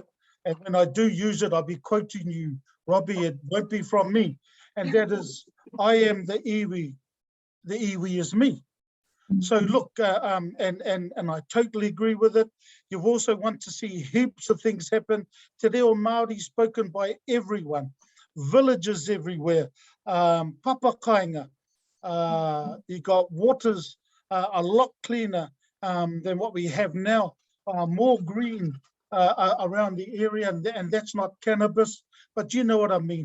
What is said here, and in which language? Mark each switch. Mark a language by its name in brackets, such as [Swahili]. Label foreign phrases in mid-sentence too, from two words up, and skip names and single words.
[English] And when I do use it, I'll be quoting you, Robbie. It won't be from me. And that is, I am the iwi. The iwi is me. So look, and I totally agree with it. You also want to see heaps of things happen. [Māori] Te reo Māori [English] spoken by everyone, villages everywhere, papakainga. You got waters a lot cleaner than what we have now, more green around the area, and that's not cannabis, but you know what I mean.